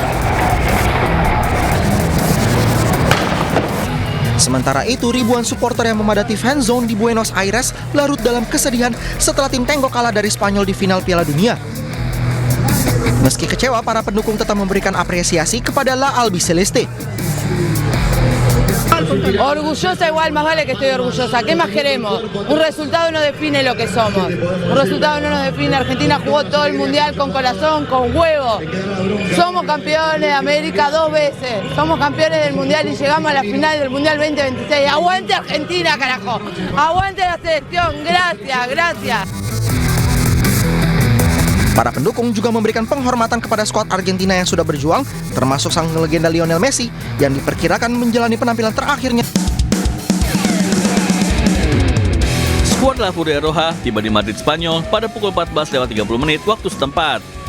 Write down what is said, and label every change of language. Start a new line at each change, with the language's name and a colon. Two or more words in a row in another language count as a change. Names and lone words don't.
Indonesian: Sementara itu, ribuan supporter yang memadati
English: fan zone
Indonesian: di Buenos Aires larut dalam kesedihan setelah tim Tengo kalah dari Spanyol di final Piala Dunia. Meski kecewa, para pendukung tetap memberikan apresiasi kepada La Albiceleste.
Spanish: Orgullosa igual, más vale que estoy orgullosa. ¿Qué más queremos? Un resultado no define lo que somos. Un resultado no nos define. Argentina jugó todo el mundial con corazón, con huevo. Somos campeones de América 2 veces. Somos campeones del mundial y llegamos a la final del mundial 2026. ¡Aguante Argentina, carajo! ¡Aguante la selección! Gracias, gracias.
Indonesian: Para pendukung juga memberikan penghormatan kepada skuad Argentina yang sudah berjuang, termasuk sang legenda Lionel Messi yang diperkirakan menjalani penampilan terakhirnya. Skuad La Furia Roja tiba di Madrid, Spanyol pada pukul 14.30 waktu setempat.